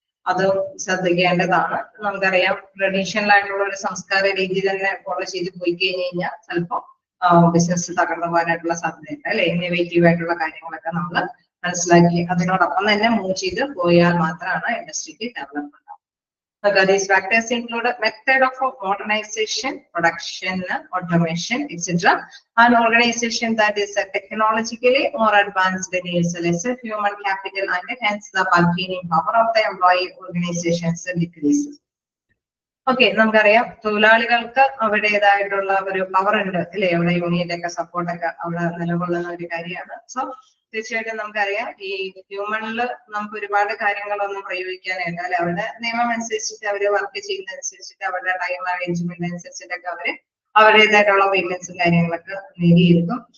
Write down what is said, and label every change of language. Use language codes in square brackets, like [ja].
[ml] അത് ശ്രദ്ധിക്കേണ്ടതാണ്. നമുക്കറിയാം ട്രഡീഷണൽ ആയിട്ടുള്ള ഒരു സംസ്കാര രീതി തന്നെ ഫോളോ ചെയ്ത് പോയി കഴിഞ്ഞ് കഴിഞ്ഞാൽ ചിലപ്പോൾ ബിസിനസ് തകർന്നു പോകാനായിട്ടുള്ള സാധ്യതയുണ്ട് അല്ലെ. ഇന്നോവേറ്റീവ് ആയിട്ടുള്ള കാര്യങ്ങളൊക്കെ നമ്മൾ മനസ്സിലാക്കി അതിനോടൊപ്പം തന്നെ മൂവ് ചെയ്ത് പോയാൽ മാത്രമാണ് ഇൻഡസ്ട്രിക്ക് development. [en] These factors include method of modernization, production, automation, etc. An organization that is technologically more advanced needs lesser human capital and hence the bargaining power of the employee organizations decreases. [ml] Okay, നമുക്കറിയാം തൊഴിലാളികൾക്ക് അവരുടേതായിട്ടുള്ള ഒരു power ഉണ്ട് അല്ലെ. അവിടെ യൂണിയന്റെ ഒക്കെ സപ്പോർട്ടൊക്കെ അവിടെ നിലകൊള്ളുന്ന ഒരു കാര്യമാണ്. സോ തീർച്ചയായിട്ടും നമുക്കറിയാം ഈ ഹ്യൂമണിൽ നമുക്ക് ഒരുപാട് കാര്യങ്ങളൊന്നും പ്രയോഗിക്കാനായിട്ട് അല്ലെ. അവരുടെ നിയമം അനുസരിച്ചിട്ട് അവര് വർക്ക് ചെയ്യുന്നതനുസരിച്ചിട്ട് അവരുടെ ടൈം അറേഞ്ച്മെന്റ് അനുസരിച്ചിട്ടൊക്കെ അവരുടേതായിട്ടുള്ള പേയ്മെന്റ്സും കാര്യങ്ങളൊക്കെ നേടിയിരിക്കും.